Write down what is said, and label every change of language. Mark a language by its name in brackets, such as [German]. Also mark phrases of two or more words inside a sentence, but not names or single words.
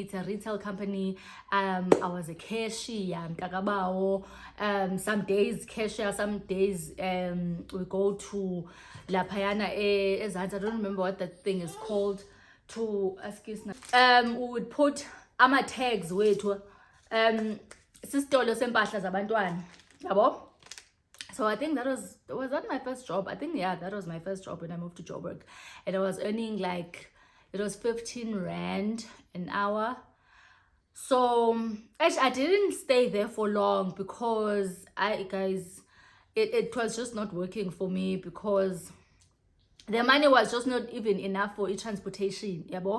[English] It's a retail company. I was a cashier, some days cashier, some days we go to La Payana Ezansi. I don't remember what that thing is called. To excuse me, we would put [Zulu] ama tags wethu sisitolo sempahla zabantwana yabo. [English] So I think was that my first job? I think, yeah, that was my first job when I moved to Joburg, and I was earning like, it was 15 rand an hour. So actually I didn't stay there for long because it was just not working for me, because the money was just not even enough for transportation, yabo.